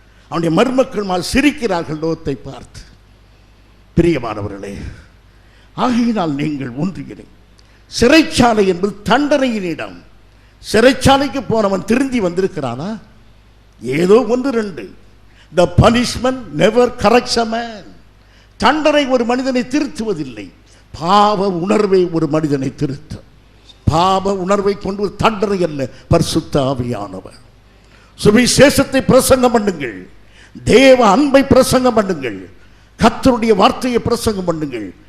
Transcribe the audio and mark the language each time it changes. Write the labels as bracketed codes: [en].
[ta] அவனுடைய மருமக்கள் சிரிக்கிறார்கள் லோத்தை பார்த்து. பிரியமானவர்களே, ஆகையினால் நீங்கள் ஒன்றுகிறேன். சிறைச்சாலை என்பது தண்டனையின் இடம். சிறைச்சாலைக்கு போனவன் திருந்தி வந்திருக்கிறானா? ஏதோ 1-2. [en] The punishment never corrects a man. [ta] தண்டனை ஒரு மனிதனை திருத்துவதில்லை, பாவ உணர்வை ஒரு மனிதனை திருத்தும். பாவ உணர்வை கொண்டு தண்டனை அல்ல, பரிசுத்த ஆவியானவர். சுவிசேஷத்தை பிரசங்கம் பண்ணுங்கள், தேவ அன்பை பிரசங்கம் பண்ணுங்கள், கர்த்தருடைய வார்த்தையை பிரசங்கம் பண்ணுங்கள்.